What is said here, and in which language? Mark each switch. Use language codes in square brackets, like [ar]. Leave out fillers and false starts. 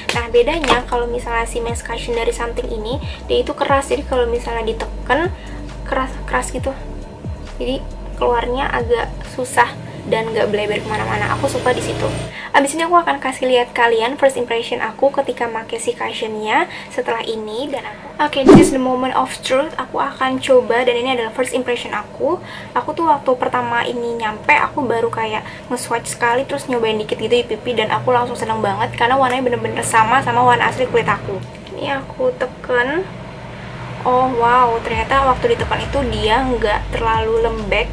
[id] Nah bedanya kalau misalnya si mesh cushion dari something ini dia itu keras, jadi kalau misalnya ditekan keras gitu, jadi keluarnya agak susah dan gak bleber kemana-mana. Aku suka di situ. Abis ini aku akan kasih lihat kalian first impression aku ketika pakai si cushionnya setelah ini. Dan oke, [en] this is the moment of truth. [id] Aku akan coba, dan ini adalah first impression aku. Aku tuh waktu pertama ini nyampe, aku baru kayak nge-swatch sekali, terus nyobain dikit gitu di pipi, dan aku langsung seneng banget karena warnanya bener-bener sama warna asli kulit aku. Ini aku teken. Oh wow, ternyata waktu ditekan itu dia nggak terlalu lembek.